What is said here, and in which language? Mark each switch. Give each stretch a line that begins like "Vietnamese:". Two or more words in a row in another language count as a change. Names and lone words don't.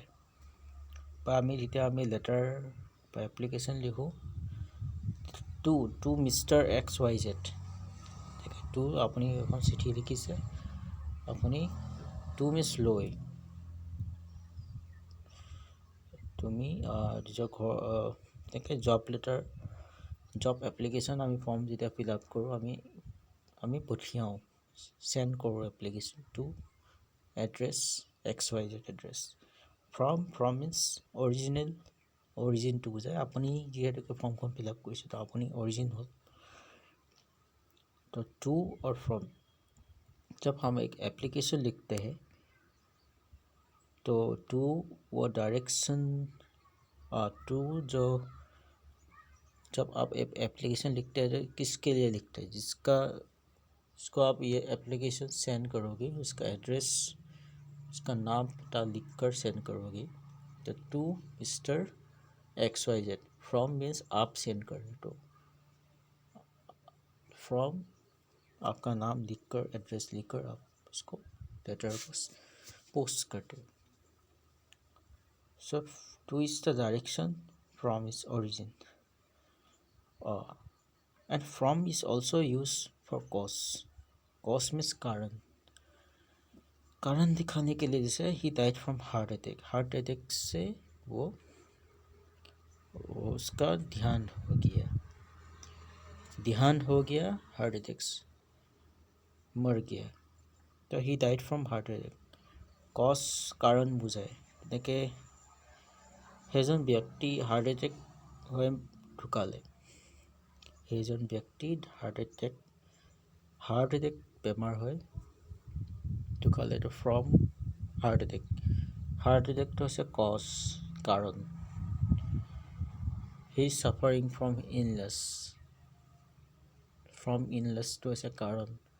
Assamese: বা যেতিয়া আমি লেটাৰ বা এপ্লিকেশ্যন লিখোঁ,
English: to Mister X Y Z,
Assamese: টু আপুনি এখন চিঠি লিখিছে, আপুনি
English: to Miss
Assamese: লৈ, তুমি নিজৰ ঘৰ তেনেকৈ
English: job application
Assamese: আমি ফৰ্ম যেতিয়া
English: fill up
Assamese: কৰোঁ, আমি পঠিয়াওঁ, চেণ্ড কৰোঁ
English: application to address X Y Z address. from means origin
Assamese: বুজায়। আপুনি যিহেতুকে ফৰ্মখন
English: fill up
Assamese: কৰিছে, তো আপুনি অৰিজিন হ'ল।
Hindi: तो टू और फ्रॉम, जब हम एक एप्लीकेशन लिखते हैं तो टू वो डायरेक्शन, जब आप एक एप्लीकेशन लिखते हैं तो किसके लिए लिखते हैं? जिसको आप ये एप्लीकेशन सेंड करोगे, उसका एड्रेस, उसका नाम पता लिखकर सेंड करोगे। तो
English: to Mister X Y Z, from means
Hindi: आप सेंड कर रहे, तो फ्रॉम आपका नाम लिखकर, एड्रेस लिखकर आप उसको लेटर पोस्ट करते हो।
English: So to is the direction, from is origin, and from is also use for cause. cause means
Hindi: कारण दिखाने के लिए। जैसे
English: he died from heart attack
Hindi: से वो उसका देहांत हो गया,
English: heart attack
Hindi: से मर गया, तो ही डाइड फ्रॉम
English: heart attack.
Assamese: कॉज कारण বুজায়। তেনেকৈ সেইজন ব্যক্তি
English: heart attack
Assamese: হৈ ঢুকালে, সেইজন ব্যক্তি
English: heart attack
Assamese: বেমাৰ হয়, এইটো ক'লে এইটো
English: from heart attack. heart attack
Assamese: হৈছে কাৰণ
English: he is suffering from illness
Assamese: হৈছে কাৰণ।